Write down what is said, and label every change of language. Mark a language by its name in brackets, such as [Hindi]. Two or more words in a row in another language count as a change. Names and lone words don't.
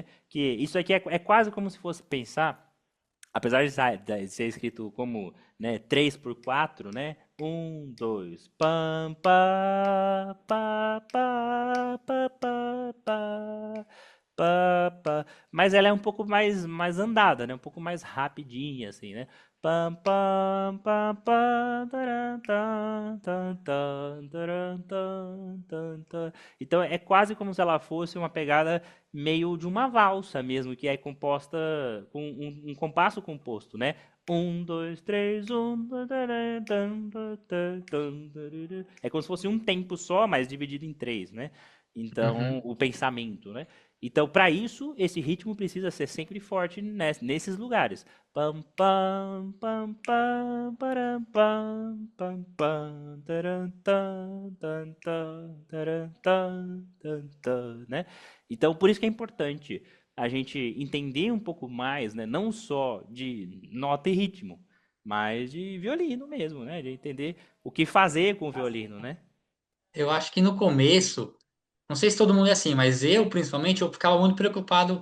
[Portuguese] Que isso aqui é quase como se fosse pensar, apesar de ser escrito como, né, 3 por 4, né? Um, dois, pam, pá, pá, pá, pá, pá, pá, pá, pá. Mas ela é um pouco mais andada, né? Um pouco mais rapidinha, assim, né? Pam, pam, pam, pam, taran, tan, tan, tan, taran, tan, tan, tan. Então é quase como se ela fosse uma pegada meio de uma valsa mesmo, que é composta com um compasso composto, né? Um, dois, três, um. É como se fosse um tempo só, mas dividido em três, né? Então, Uhum. o pensamento, né? Então, para isso, esse ritmo precisa ser sempre forte nesses lugares. Pam, pam, pam, pam, param, pam, pam, pam, taran, tan, tan, tan, taran, tan, tan, tan, né? Então, por isso que é importante a gente entender um pouco mais, né? Não só de nota e ritmo, mas de violino mesmo, né? De entender o que fazer com o violino, né? Eu acho que no começo, não sei se todo mundo é assim, mas eu, principalmente, eu ficava muito preocupado.